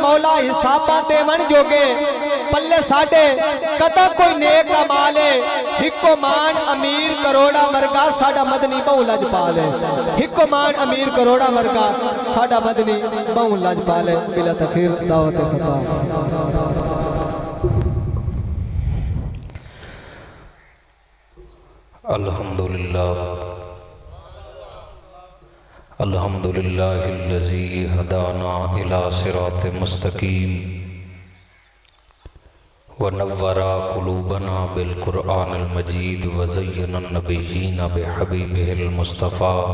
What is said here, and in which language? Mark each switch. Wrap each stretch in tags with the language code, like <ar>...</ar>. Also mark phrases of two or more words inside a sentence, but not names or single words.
<pa>مولا حسابا دیون جوگے پلے ساڈے کدا کوئی نیک عمل ہے. ہکو مان امیر کروڑاں ورگا ساڈا مدنی بہوں لجپال ہے. ہکو مان امیر کروڑاں ورگا ساڈا مدنی بہوں لجپال ہے.</pa> <ur>بلا تاخیر دعوت خطاب.</ur> <ar>الحمد لله الحمد لله الذي هدانا إلى الصراط المستقيم ونور قلوبنا بالقرآن المجيد وزين النبيين بحبيبه المصطفى</ar>